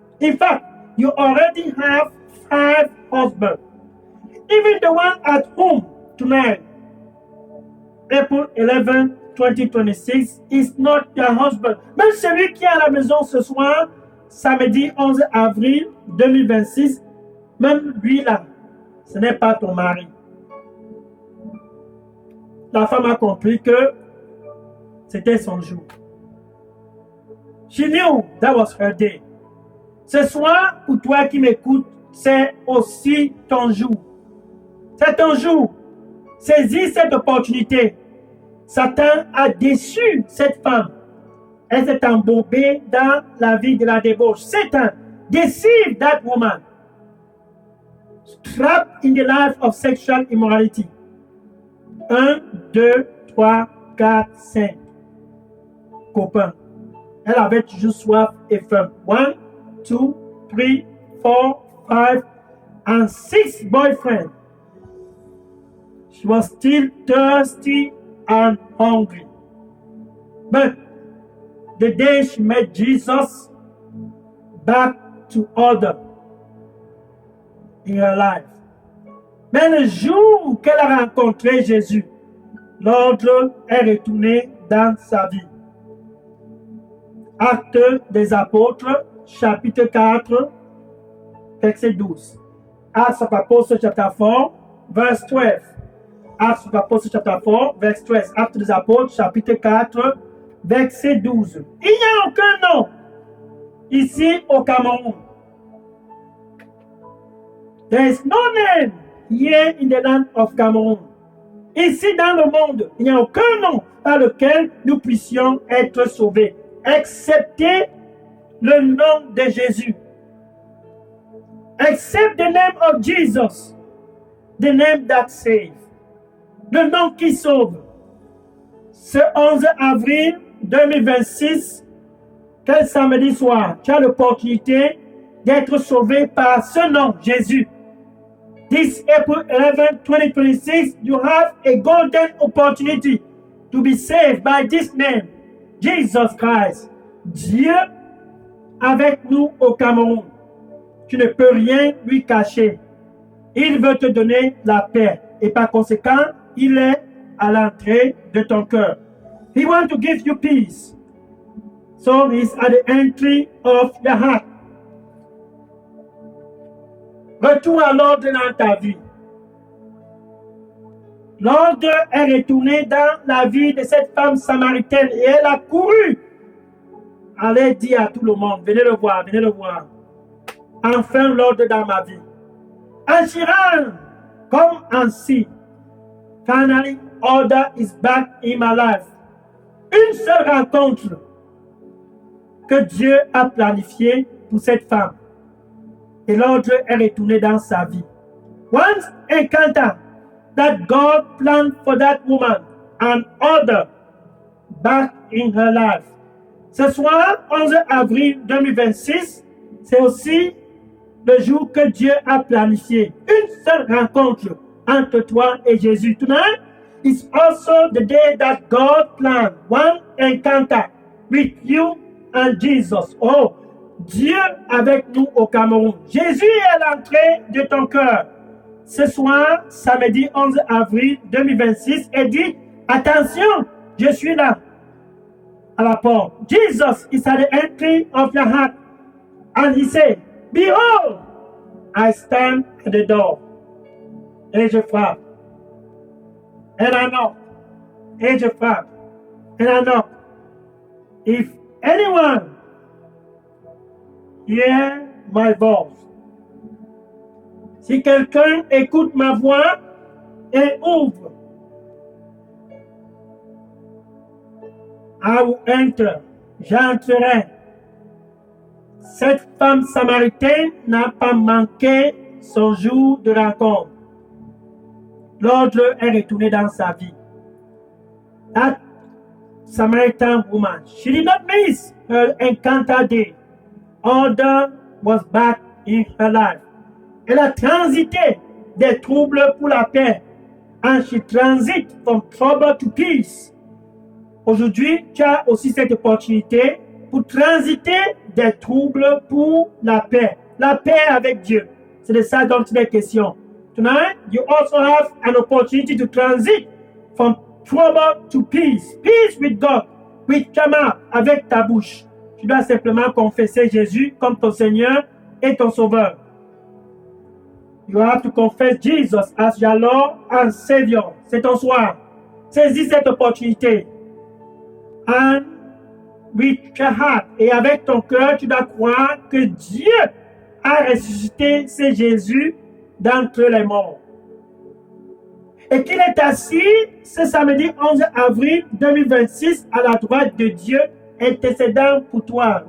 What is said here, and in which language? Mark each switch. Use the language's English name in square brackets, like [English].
[English] In fact, you already have 5 husbands. Even the one at home tonight, April 11, 2026, is not your husband. [French] Même celui qui est à la maison ce soir, samedi 11 avril 2026, même lui là, ce n'est pas ton mari. La femme a compris que c'était son jour. [English] She knew that was her day. [French] Ce soir, pour toi qui m'écoutes, c'est aussi ton jour. C'est ton jour. Saisis cette opportunité. Satan a déçu cette femme. Elle s'est embourbée dans la vie de la débauche. [English] Satan deceived that woman. Trapped in the life of sexual immorality. [French] 1, 2, 3, 4, 5. Copains. Elle avait toujours soif et faim. [English] 1, 2, 3, 4, 5, and 6 boyfriends. She was still thirsty and hungry. But the day she met Jesus, back to order in her life. [French] Mais le jour qu'elle a rencontré Jésus, l'ordre est retourné dans sa vie. Actes des Apôtres, chapitre 4, verset 12. [English] Acts of Apostles, chapter 4, verse 12. Acts of Apostles, chapter 4, verse 12. [French] Actes des Apôtres, chapitre 4, verset 12. Il n'y a aucun nom ici au Cameroun. [English] There is no name here in the land of Cameroon. [French] Ici dans le monde, il n'y a aucun nom par lequel nous puissions être sauvés, excepté le nom de Jésus. [English] Except the name of Jesus, the name that saves. [French] Le nom qui sauve. Ce 11 avril 2026, quel samedi soir, tu as l'opportunité d'être sauvé par ce nom, Jésus. [English] This April 11, 2026, you have a golden opportunity to be saved by this name, Jesus Christ. [French] Dieu avec nous au Cameroun. Tu ne peux rien lui cacher. Il veut te donner la paix. Et par conséquent, il est à l'entrée de ton cœur. [English] He wants to give you peace. So he's at the entry of your heart. [French] Retour à l'ordre dans ta vie. L'ordre est retourné dans la vie de cette femme samaritaine et elle a couru. Allez dire à tout le monde, venez le voir, venez le voir. Enfin l'ordre dans ma vie. Agirant comme ainsi. [English] Finally, order is back in my life. [French] Une seule rencontre que Dieu a planifiée pour cette femme. Et l'ordre est retourné dans sa vie. [English] Once encounter that God planned for that woman and order back in her life. [French] Ce soir, 11 avril 2026, c'est aussi le jour que Dieu a planifié. Une seule rencontre entre toi et Jésus. [English] Tonight is also the day that God planned. One encounter with you and Jesus. [French] Oh, Dieu avec nous au Cameroun. Jésus est à l'entrée de ton cœur. Ce soir, samedi 11 avril 2026, et dit, attention, je suis là, à la porte. [English] Jesus is at the entry of your heart. And he said, behold, I stand at the door. [French] Et je frappe. [English] And I knock. [French] Et je frappe. [English] And I knock. If anyone hear my voice. [French] Si quelqu'un écoute ma voix et ouvre, [English] I will enter. [French] J'entrerai. Cette femme samaritaine n'a pas manqué son jour de rencontre. L'ordre est retourné dans sa vie. [English] That Samaritan woman, she did not miss her encounter day. Order was back in her life. [French] Elle a transité des troubles pour la paix. [English] And she transit from trouble to peace. [French] Aujourd'hui, tu as aussi cette opportunité pour transiter des troubles pour la paix. La paix avec Dieu. C'est de ça dont il est question. [English] Tonight, you also have an opportunity to transit from trouble to peace. Peace with God, with [French] ta main, avec ta bouche. Tu dois simplement confesser Jésus comme ton Seigneur et ton Sauveur. [English] You have to confess Jesus as your Lord and Savior. [French] C'est ton soir. Saisis cette opportunité. [English] And with your heart, [French] et avec ton cœur, tu dois croire que Dieu a ressuscité ce Jésus d'entre les morts. Et qu'il est assis ce samedi 11 avril 2026 à la droite de Dieu, intercédant pour toi.